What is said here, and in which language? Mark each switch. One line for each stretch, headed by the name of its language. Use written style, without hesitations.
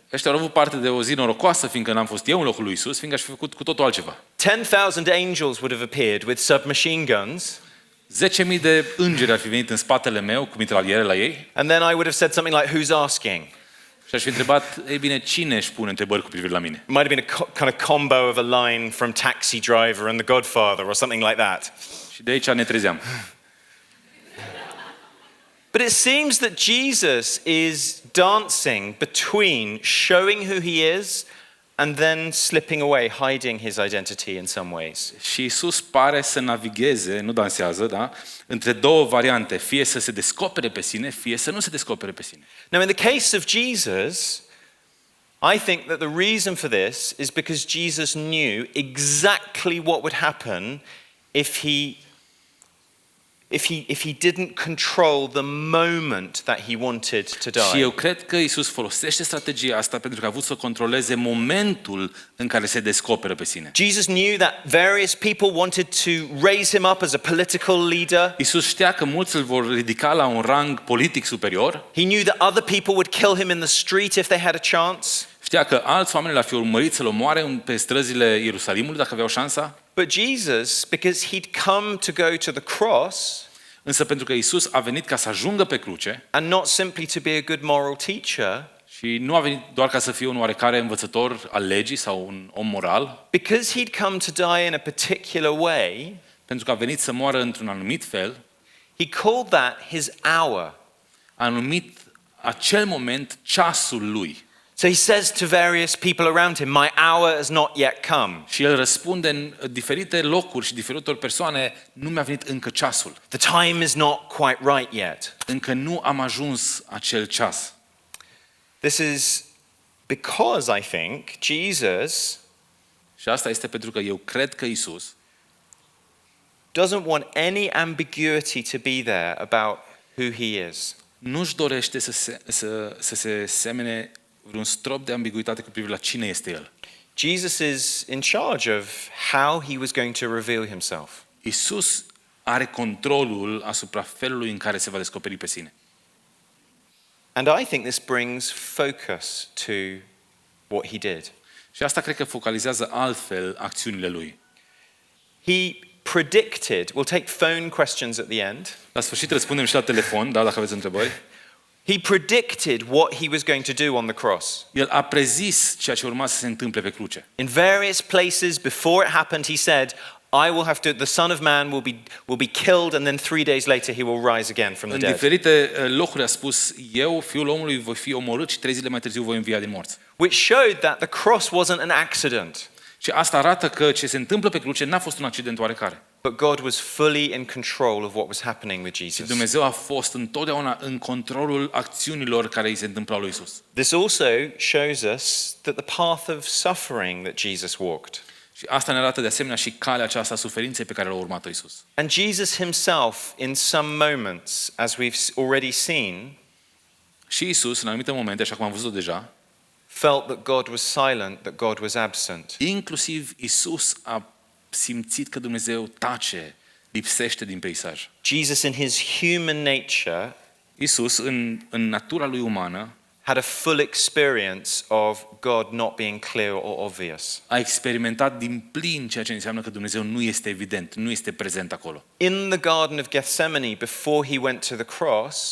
Romanian: Ăștia au avut parte de o zi norocoasă, fiindcă n-am fost eu în locul lui Isus, fiindcă aș fi făcut cu totul altceva.
English: 10,000 angels would have appeared with submachine guns,
Romanian: 10.000 de îngeri ar fi venit în spatele meu cu mitraliere la ei
English: and then I would have said something like, "Who's asking?"
Romanian: și aș fi întrebat, ei bine, cine își pune întrebări cu privire la mine?
English: It might have been a kind of combo of a line from Taxi Driver and The Godfather or something like that.
Romanian: Și de aici ne trezeam.
English: But it seems that Jesus is dancing between showing who he is and then slipping away, hiding his identity in some ways.
Romanian: Și Isus pare să navigheze, nu dansează, da? Între două variante, fie să se descopere pe sine, fie să nu se descopere pe sine.
English: Now, in the case of Jesus, I think that the reason for this is because Jesus knew exactly what would happen if he didn't control the moment that he wanted to
Romanian: Și
English: die.
Romanian: eu cred că Isus folosește strategia asta pentru că a vrut să controleze momentul în care se descoperă pe sine.
English: Jesus knew that various people wanted to raise him up as a political leader.
Romanian: Isus știa că mulți îl vor ridica la un rang politic superior.
English: He knew that other people would kill him in the street if they had a chance.
Romanian: Știa că alți oameni l-ar fi urmărit să-l omoare pe străzile Ierusalimului dacă aveau șansa.
English: But Jesus, because he'd come to go to the cross,
Romanian: Însă pentru că Isus a venit ca să ajungă pe cruce
English: and not simply to be a good moral teacher,
Romanian: și nu a venit doar ca să fie un oarecare învățător al legii sau un om moral,
English: because he'd come to die in a particular way,
Romanian: pentru că a venit să moară într-un anumit fel,
English: he called that his hour.
Romanian: a numit acel moment ceasul lui.
English: So he says to various people around him, "My hour has not yet come.
Romanian: Și el răspunde în diferite locuri și diferitor persoane, nu mi-a venit încă ceasul.
English: The time is not quite right yet."
Romanian: Încă nu am ajuns acel ceas.
English: This is because I think Jesus
Romanian: Și asta este pentru că eu cred că Isus
English: doesn't want any ambiguity to be there about who he is.
Romanian: nu-și dorește să se semene vreun strop de ambiguitate cu privire la cine este El.
English: Jesus is in charge of how he was going to reveal himself.
Romanian: Iisus are controlul asupra felului în care se va descoperi pe sine.
English: And I think this brings focus to what he did.
Romanian: Și asta cred că focalizează altfel acțiunile lui.
English: He predicted, we'll take phone questions at the end.
Romanian: La sfârșit răspundem și la telefon, da, dacă aveți întrebări.
English: He predicted what he was going to do on the cross.
Romanian: El a prezis ceea ce urma să se întâmple pe cruce.
English: In various places before it happened, he said, I will have to, the Son of Man will be killed and then 3 days later he will rise again from the
Romanian: În
English: dead.
Romanian: diferite locuri a spus, eu, Fiul omului, voi fi omorât și 3 zile mai târziu voi învia din morți.
English: Which showed that the cross wasn't an accident,
Romanian: Și asta arată că ce se întâmplă pe cruce n-a fost un accident oarecare.
English: but God was fully in control of what was happening with
Romanian: Și
English: Jesus.
Romanian: Dumnezeu a fost întotdeauna în controlul acțiunilor care îi se întâmplau lui Isus.
English: This also shows us that the path of suffering that Jesus walked.
Romanian: Și asta ne arată de asemenea și calea aceasta a suferinței pe care l-a urmat Isus.
English: And Jesus himself, in some moments, as we've already seen,
Romanian: Și Isus, în anumite momente, așa cum am văzut deja,
English: felt that God was silent, that God was absent.
Romanian: inclusiv Isus a simțit că Dumnezeu tace, lipsește din peisaj.
English: Jesus, in his human nature,
Romanian: Isus, în natura lui umană,
English: had a full experience of God not being clear or obvious.
Romanian: a experimentat din plin ceea ce înseamnă că Dumnezeu nu este evident, nu este prezent acolo.
English: In the Garden of Gethsemane, before he went to the cross,